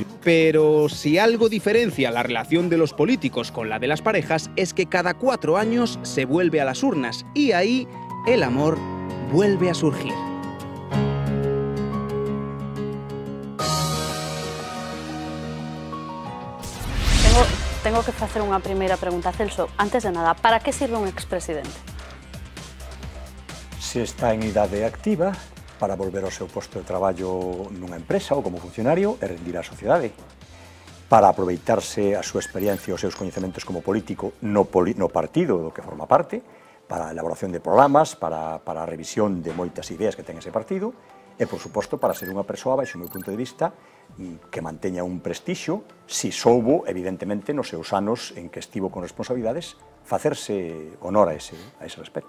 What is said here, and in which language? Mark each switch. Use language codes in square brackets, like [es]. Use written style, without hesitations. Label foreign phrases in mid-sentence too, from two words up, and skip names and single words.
[es] Pero si algo diferencia la relación de los políticos con la de las parejas es que cada 4 años se vuelve a las urnas y ahí el amor vuelve a surgir. [gl] tengo que facer unha primeira pregunta, Celso. Antes de nada, para que sirve un expresidente? Se está en idade activa, para volver ao seu posto de traballo nunha empresa ou como funcionario e rendir á sociedade. Para aproveitarse a súa experiencia e os seus coñecementos como político no partido do que forma parte, para a elaboración de programas, para a revisión de moitas ideas que ten ese partido, e, por suposto, para ser unha persoa, baixo o meu punto de vista, que manteña un prestixio, si soubo, evidentemente, nos seus anos en que estivo con responsabilidades, facerse honor a ese respecto.